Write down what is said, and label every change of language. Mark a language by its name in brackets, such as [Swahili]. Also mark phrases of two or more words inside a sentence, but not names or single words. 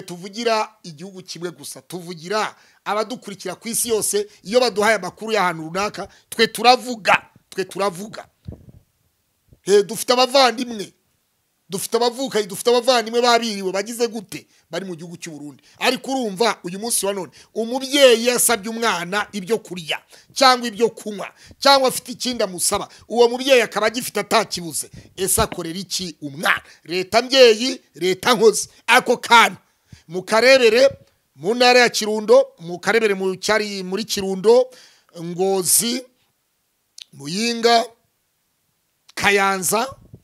[Kinyarwanda] tuvugira igihugu kimwe gusa tuvugira abadukurikira ku isi yose iyo baduhaye amakuru y'ahantu runaka twe turavuga dufite abavandimwe dufite abavuka dufite abavandimwe babiriwe bagize gute bari mu gihugu cy'u Burundi ariko urumva uyu munsi wa none umubyeyi yasabye umwana ibyo kurya cyangwa ibyo kunywa cyangwa afite ikindi amusaba uwo mubyeyi akaba agifite atakibuze ese akorera iki umwana leta mbyeyi leta nkozi ako kana mukarebere mu ntara ya Kirundo mukarebere mu cyari muri Kirundo Ngozi Muyinga Kayanza